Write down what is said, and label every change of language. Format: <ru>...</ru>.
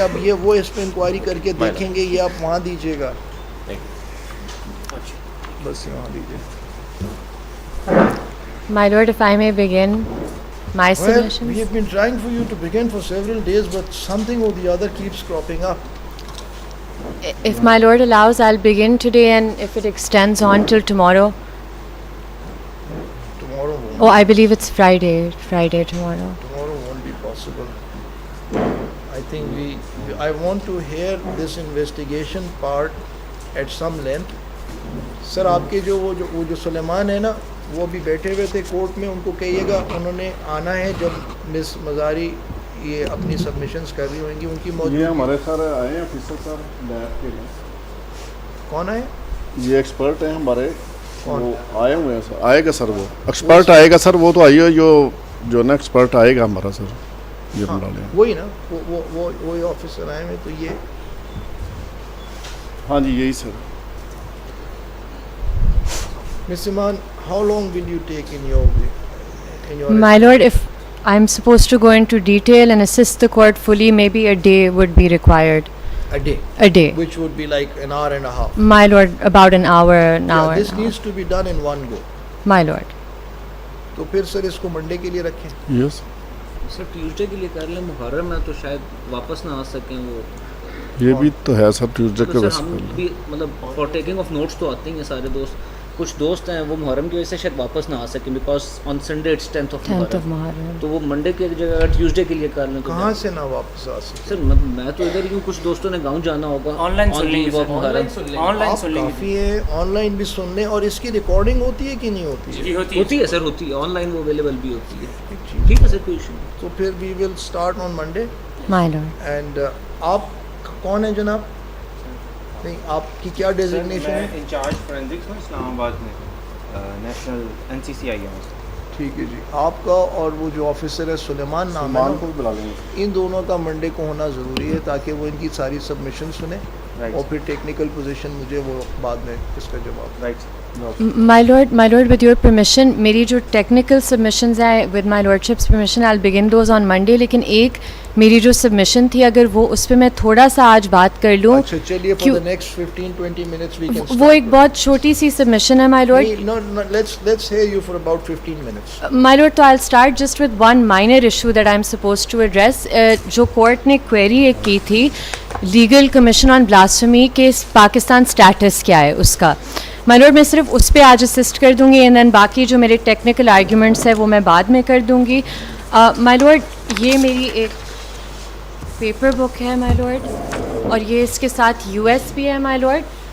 <ur>اب یہ وہ اس پہ انکوائری کر کے دیکھیں گے, یہ آپ وہاں دیجیے گا. بس یہاں دیجیے.</ur> <en>My lord, if I may begin my submissions. We have been trying for you to begin for several days, but something or the other keeps cropping up. If my lord allows, I'll begin today, and if it extends on till tomorrow. Tomorrow won't. Oh, I believe it's Friday tomorrow. Tomorrow won't be possible. I think I want to hear this investigation part at some length.</en> <ur>سر آپ کے وہ جو سلیمان ہے نا, وہ بھی بیٹھے ہوئے تھے کورٹ میں. ان کو کہیے گا انہوں نے آنا ہے جب مس مزاری یہ اپنی سبمیشنز کر رہی ہوئیں گی. ان کی موجود. یہ ہمارے سر آئے ہیں آفیسر سر لیب کے لیے. کون آئے؟ یہ ایکسپرٹ ہیں ہمارے. وہ آئے ہوئے ہیں سر. آئے گا سر, وہ ایکسپرٹ آئے گا سر. وہ تو آئیے جو نا ایکسپرٹ آئے گا ہمارا سر. یہ بلا لیں. وہی نا, وہی آفیسر آئے ہوئے. تو یہ ہاں جی یہی سر.</ur> <en>Ms. Iman, how long will you take in your My lord, if I'm supposed to go into detail and assist the court fully, maybe a day would be required. A day? A day. Which would be like an hour and a half. My lord, about an hour. This needs to be done in one go. My lord.</en> <ur>تو پھر سر اس کو Monday کے لیے رکھیں.</ur> <en>yes</en> <ur>سر. Tuesday کے لیے کر لیں. محرم ہے تو شاید واپس نہ آ سکیں وہ. یہ بھی تو ہے سر ٹیوزڈے کے ویسے. ہم بھی مطلب</ur> <en>for taking off notes</en> <ur>تو آتے ہیں سارے دوست. کچھ دوست ہیں وہ محرم کی وجہ سے شاید واپس نہ آ سکیں,</ur> <en>because on Sunday it's 10th of</en> <ur>محرم. تو وہ منڈے کی جگہ اگر ٹیوزڈے کے لیے کر لیں. کہاں سے نہ واپس آ سکیں سر؟ میں تو ادھر ہی ہوں. کچھ دوستوں نے گاؤں جانا ہوگا. آن لائن سن لیں گے. کافی ہے, آن لائن بھی سن لیں. اور اس کی ریکارڈنگ ہوتی ہے کہ نہیں ہوتی ہے؟ ہوتی ہے سر, ہوتی ہے. آن لائن وہ اویلیبل بھی ہوتی ہے. ٹھیک ہے سر, کوئی ایشو نہیں. تو پھر</ur> <en>We will start on Monday. My lord.</en> <ur>And آپ کون ہیں جناب؟ نہیں, آپ کی کیا ڈیزگنیشن ہے؟ انچارج فورینزکس میں اسلام آباد میں نیشنل NCCI. ٹھیک ہے جی. آپ کا اور وہ جو آفیسر ہے سلیمان نام ہے, کو بلا لیں گے. ان دونوں کا منڈے کو ہونا ضروری ہے تاکہ وہ ان کی ساری سبمیشن سنیں, اور پھر ٹیکنیکل پوزیشن مجھے وہ بعد میں اس کا جواب.</ur> <en>My lord, with your permission,</en> <ur>میری جو ٹیکنیکل سبمیشنز ہیں,</ur> <en>with my lordship's permission, I'll begin those on Monday.</en> <ur>لیکن ایک میری جو سبمیشن تھی, اگر وہ اس پہ میں تھوڑا سا آج بات کر لوں. اچھا چلیے,</ur> <en>for the next 15-20 minutes we can start.</en> <ur>وہ ایک بہت چھوٹی سی سبمیشن ہے my lord.</ur> <en>No, let's hear you for about 15 minutes. My lord, تو I'll start just with one minor issue that I'm supposed to address.</en> <ur>جو court نے query ایک کی تھی, لیگل کمیشن آن بلاسفیمی کے پاکستان اسٹیٹس کیا ہے اس کا. مائی لارڈ, میں صرف اس پہ آج اسسٹ کر دوں گی,</ur> <en>and then</en> <ur>باقی جو میرے ٹیکنیکل آرگیومنٹس ہیں وہ میں بعد میں کر دوں گی. مائی لارڈ, یہ میری ایک پیپر بک ہے مائی لارڈ, اور یہ اس کے ساتھ USB ہے مائی لارڈ.</ur>